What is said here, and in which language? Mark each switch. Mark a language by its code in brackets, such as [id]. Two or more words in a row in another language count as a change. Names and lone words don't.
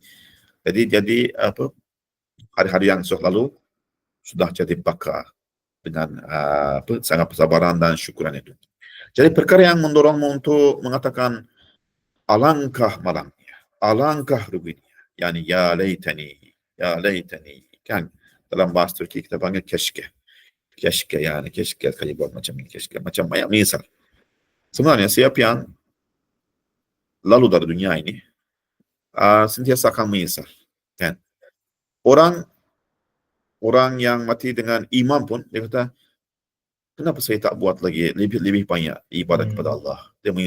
[ms] Jadi apa, hari-hari yang sudah lalu sudah jadi bakar dengan sangat kesabaran dan syukuran itu. Jadi perkara yang mendorongmu untuk mengatakan alangkah malangnya, alangkah ruginya, [ar] yani ya laytani, [ms] kan dalam bahasa Turki kita panggil keşke, yani keşke kali buat macam ini, keşke macam banyak misal. Sebenarnya siapa yang lalu dari dunia ini sentiasa akan menyesal, kan? Orang yang mati dengan iman pun dia kata, kenapa saya tak buat lagi lebih banyak ibadat kepada Allah?